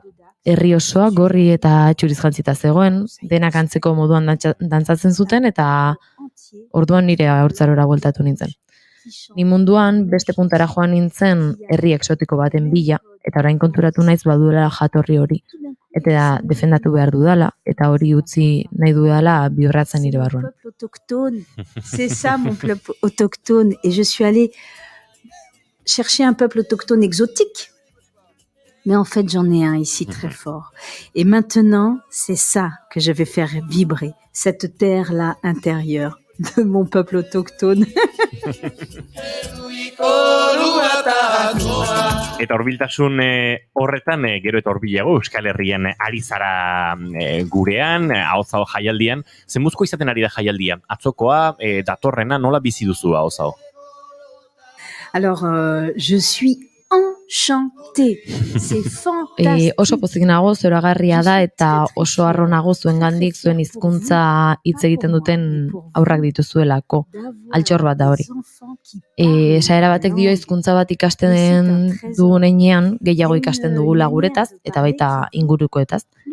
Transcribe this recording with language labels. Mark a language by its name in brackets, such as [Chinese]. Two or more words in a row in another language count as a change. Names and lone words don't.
[Basque] Herri osoa gorri eta txuriz jantzita zegoen, denak antzeko moduan dantzatzen zuten, eta orduan nire haurtzarora bueltatu nintzen. Ni munduan beste puntara joan nintzen herri exotiko baten bila, eta orain konturatu naiz baduela jatorri hori. Eta defendatu behar dudala, eta hori utzi nahi dudala bihurratzen nire barruan. [French] C'est ça mon peuple autochtone, et je suis allée chercher un peuple autochtone exotique, mais en fait j'en ai un ici très fort. Et maintenant, c'est ça que je vais faire vibrer, cette terre-là intérieure de mon peuple autochtone. [Basque] Eta horbiltasun horretan, gero eta horbilago Euskal Herrian ari zara gurean, ahozao jaialdian. Zenbuzko izaten ari da jaialdia? Atzokoa, datorrena, nola bizi duzu ahozao? [French] Alors, je suis enchantée. C'est fantastique. [Basque] Oso pozik nago, zoragarria da, eta oso harro nago zuengandik zuen hizkuntza hitz egiten duten aurrak dituzuelako. Altxor bat da hori. Esaera batek dio hizkuntza bat ikasten dugunean gehiago ikasten dugula guretaz, eta baita ingurukoetaz.